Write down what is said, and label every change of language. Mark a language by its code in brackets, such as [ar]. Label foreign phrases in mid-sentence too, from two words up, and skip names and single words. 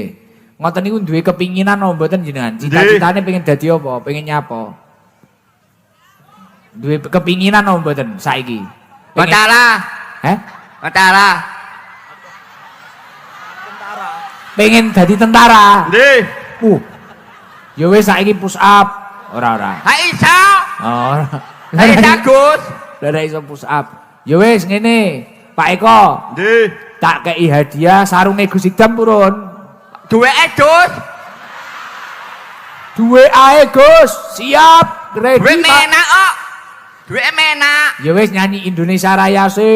[jv] Ngoten niku duwe kepinginan apa mboten jenengan? Cita-citane pengen dadi apa? Pengen nyapa? Duwe kepinginan apa mboten saiki? Tentara. Heh? Tentara. Pengen dadi tentara. Nggih. Ya wis saiki [en] push up. [jv] Ora. Ha iso. Oh. Ha iso Gus. Ora iso [en] push up. [jv] Ya wis ngene, Pak Eko. Nggih. Tak kei hadiah sarunge Gus Idam purun. Duweke Gus. Duwe ae Gus, siap, ready. Duwe menak kok. Duwe menak. Ya wis nyanyi Indonesia Raya sik.